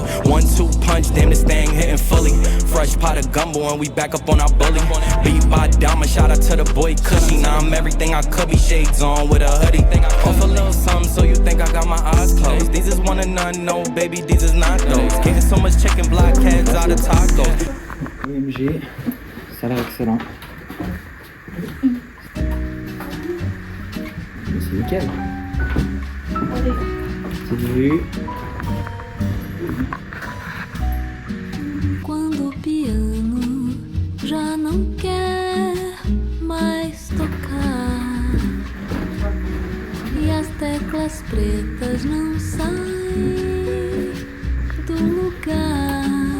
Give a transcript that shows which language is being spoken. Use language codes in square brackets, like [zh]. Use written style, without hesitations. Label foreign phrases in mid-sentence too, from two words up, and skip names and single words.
[en] 1-2 punch, damn this thing hitting fully. Fresh pot of gumbo and we back up on our bully. Beat by Dama, shout out to the boy Cushy. Now I'm everything I could be, shades on with a hoodie. Off a little something so you think I got my eyes closed. These is one and none, no baby, these is not those. Getting so much chicken block heads out of tacos. OMG, [fr] Ça a l'air excellent. Mais c'est nickel. Petite vue. [pt] Quando o piano já não quer mais tocar e as teclas pretas não saem do lugar,